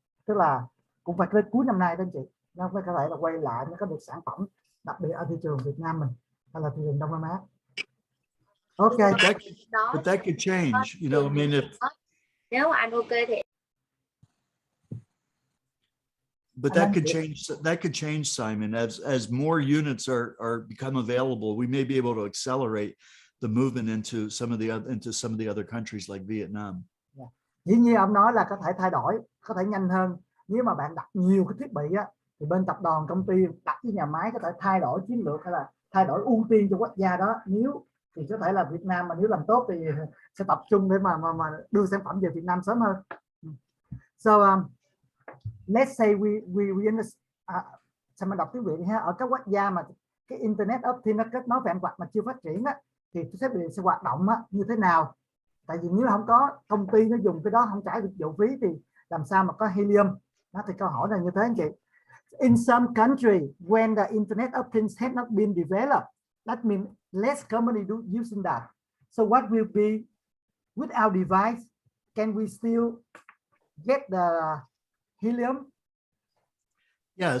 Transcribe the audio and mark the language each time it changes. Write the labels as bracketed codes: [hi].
[vi] Tức là cũng phải tới cuối năm nay đó anh chị, nó mới có thể là quay lại, nó có được sản phẩm, đặc biệt ở thị trường Việt Nam mình hay là thị trường Đông Nam Á. [en] Okay. But that could change, you know. I mean, if [vi] nếu mà anh ok thì [en] but that could change. That could change, Simon, as more units are become available. We may be able to accelerate the movement into some of the other countries like Vietnam. [vi] Dĩ nhiên ông nói là có thể thay đổi, có thể nhanh hơn. Nếu mà bạn đặt nhiều cái thiết bị thì bên tập đoàn công ty đặt với nhà máy có thể thay đổi chiến lược hay là thay đổi ưu tiên cho quốc gia đó. Nếu thì có thể là Việt Nam mà nếu làm tốt thì sẽ tập trung để mà đưa sản phẩm về Việt Nam sớm hơn. [en] So let's say we [vi] sao mà đọc tiếng Việt ha, ở các quốc gia mà cái Internet of Things nó kết nối vạn vật mà chưa phát triển thì thiết bị sẽ hoạt động như thế nào? Tại vì nếu không có công ty nó dùng cái đó không trả dịch vụ phí thì làm sao mà có Helium? Đó thì câu hỏi là như thế anh chị. [en] In some country when the Internet of Things has not been developed, that means less company using that. So what will be with our device? Can we still get the Helium? Yeah.